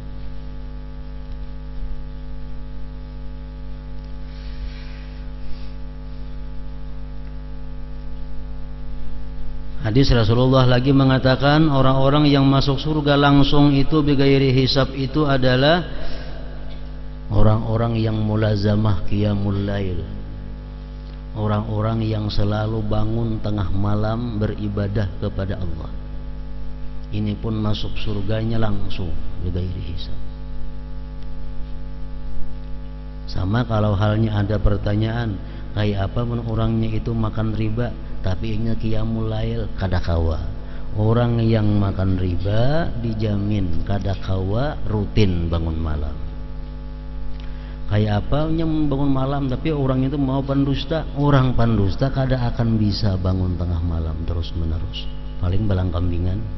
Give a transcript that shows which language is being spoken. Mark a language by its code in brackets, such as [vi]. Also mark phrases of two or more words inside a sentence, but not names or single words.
[id] Hadis Rasulullah lagi mengatakan orang-orang yang masuk surga langsung itu [ar] بغير حساب [id] itu adalah orang-orang yang [ar] ملازمة قيام الليل, [id] orang-orang yang selalu bangun tengah malam beribadah kepada Allah. Ini pun masuk surganya langsung [ar] بغير حساب. [id] Sama kalau halnya ada pertanyaan, kayak apa orangnya itu makan riba tapi ingat [ar] قيام الليل, [bjn] kada kawa. Orang yang makan riba dijamin kada kawa rutin bangun malam. [id] Kayak apa bangun malam tapi orang itu mau pendusta, orang pendusta kada akan bisa bangun tengah malam terus menerus, paling balang kambingan.